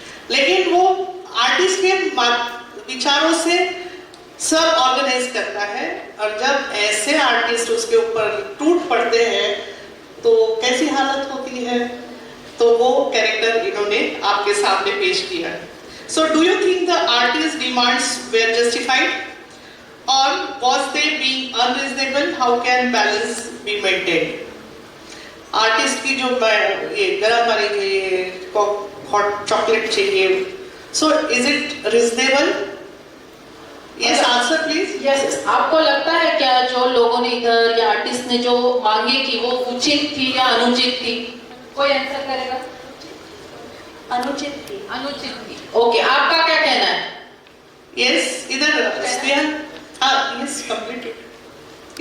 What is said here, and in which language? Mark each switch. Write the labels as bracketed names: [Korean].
[Hindi] लेकिन वो आर्टिस्ट के विचारों से सब ऑर्गेनाइज करता है, और जब ऐसे आर्टिस्ट उसके ऊपर टूट पड़ते हैं तो कैसी हालत होती है. तो वो कैरेक्टर इन्होंने आपके सामने पेश किया. [English] So do you think the artist's demands were justified, or was they being unreasonable? How can balance be maintained? [Hindi] Artist की जो ये गरम पानी चाहिए, हॉट चॉकलेट चाहिए, [English] so is it reasonable? Yes, answer please. [Hindi] Yes, आपको लगता है क्या जो लोगों ने इधर या आर्टिस्ट ने जो मांगे की वो उचित थी या अनुचित थी? कोई आंसर करेगा? अनुचित थी. अनुचित थी. ओके, आपका क्या कहना है? Yes, इधर स्नेहा. [English] हाँ, yes, completed.